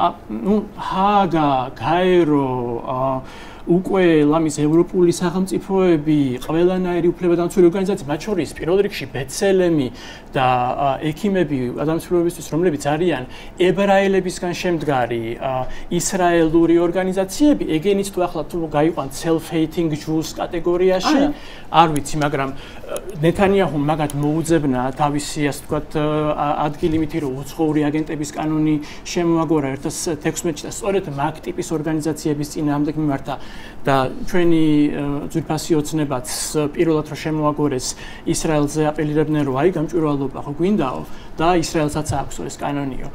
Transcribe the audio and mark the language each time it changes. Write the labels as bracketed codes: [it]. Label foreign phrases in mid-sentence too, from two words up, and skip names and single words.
[ka] ჰაგა, გაერო, უკვე ლამის ევროპული სახელმწიფოები, ყველანაირი უფლებადამცველი ორგანიზაციები, მათ შორის პირველ რიგში ბეცელემი და ექიმები ადამიანებისთვის, რომლებიც არიან ებრაელებისგან შემდგარი ისრაელური ორგანიზაციები, ეგენიც თუ ახლა თუ გაიყვანთ [en] self-hating Jews [ka] კატეგორიაში, არ ვიცი, მაგრამ ნეთანიაჰუმ მაგათ მოუძებნა თავისი, ასე ვთქვათ, ადგილი მითი რომ უცხოური აგენტების კანონი შემოაგორა 2016 და სწორედ მაგ ტიპის ორგანიზაციების წინააღმდეგ მიმართა და ჩვენი ძვირფასი ოცნებაც პირველად რომ შემოაგორეს ისრაელზე აპელირებდნენ რომ აი გამჭვირვალობა ხო გვინდაო და ისრაელსაც აქვს ეს კანონიო.